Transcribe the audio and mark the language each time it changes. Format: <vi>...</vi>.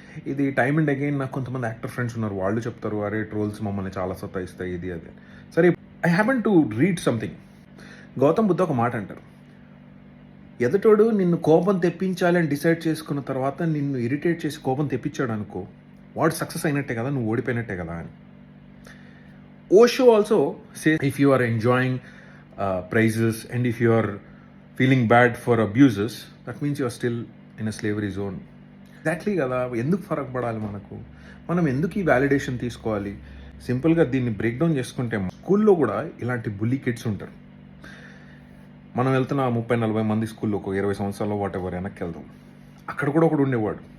<te>ఇది time and again నాకు కొంతమంది యాక్టర్ ఫ్రెండ్స్ ఉన్నారు. వాళ్ళు చెప్తారు, "అరే! ట్రోల్స్ మమ్మల్ని చాలా సతాయిస్తాయి" ఇది అది అని. సరే</te> <en>I happen to read something.</en> <te>Gautam Buddha ఒక మాట అంటారు. ఎదుటోడు నిన్ను కోపం తెప్పించాలి అని డిసైడ్ చేసుకున్న తర్వాత నిన్ను ఇరిటేట్ చేసి కోపం తెప్పించాడు అనుకో, వాడు సక్సెస్ అయినట్టే కదా, నువ్వు ఓడిపోయినట్టే కదా అని.</te> <en>Osho also says if you are enjoying praises and if you are feeling bad for abuses, that means you are still in a slavery zone.</en> <te>Exactly కదా, ఎందుకు ఫరక్ పడాలి మనకు? మనం ఎందుకు ఈ వ్యాలిడేషన్ తీసుకోవాలి? సింపుల్గా దీన్ని బ్రేక్ డౌన్ చేసుకుంటే స్కూల్లో కూడా ఇలాంటి బుల్లీ కిడ్స్ ఉంటారు. మనం వెళ్తున్న 30-40 మంది స్కూల్లో ఒక 20 సంవత్సరాల్లో వాట్ ఎవర్ వెనక్కి వెళ్దాం. అక్కడ కూడా ఒకడు ఉండేవాడు.</te>